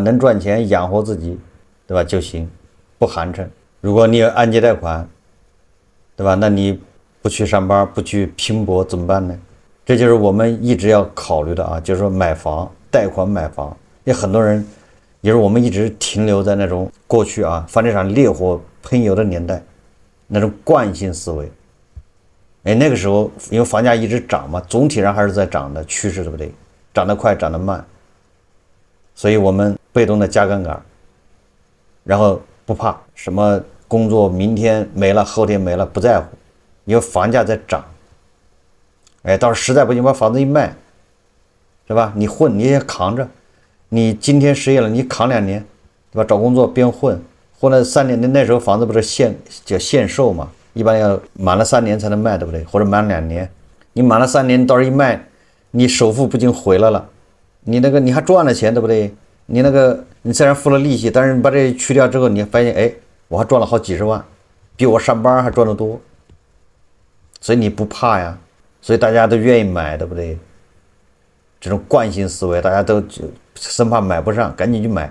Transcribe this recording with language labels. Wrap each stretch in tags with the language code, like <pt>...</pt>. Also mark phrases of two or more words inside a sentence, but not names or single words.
<zh>能賺錢養活自己，對吧就行，不寒碜。如果你有按揭貸款，对吧？那你不去上班，不去拼搏怎麼辦呢？這就是我們一直要考慮的啊，就是說買房貸款買房，有很多人也是我們一直停留在那种過去啊房地產烈火噴油的年代，那種慣性思維。那個時候因為房價一直漲嘛，總體上還是在漲的趨勢，對不對？漲得快漲得慢，所以我們被動的加槓桿，然後不怕什麼工作明天沒了後天沒了，不在乎，因為房價在漲。到時實在不行把房子一賣，是吧？你混你也扛着，你今天失業了你扛2年，对吧？找工作邊混了3年，那時候房子不是限售嘛，一般要滿了3年才能卖，对不对？或者滿2年，你滿了3年到时候一賣，你首付不僅回来了，你那個你還賺了錢，對不對？你雖然付了利息，但是你把這去掉之後，你發現我還賺了好幾十萬，比我上班還賺得多，所以你不怕呀，所以大家都願意買，對不對？這種慣性思維，大家都生怕買不上，趕緊去買。</zh>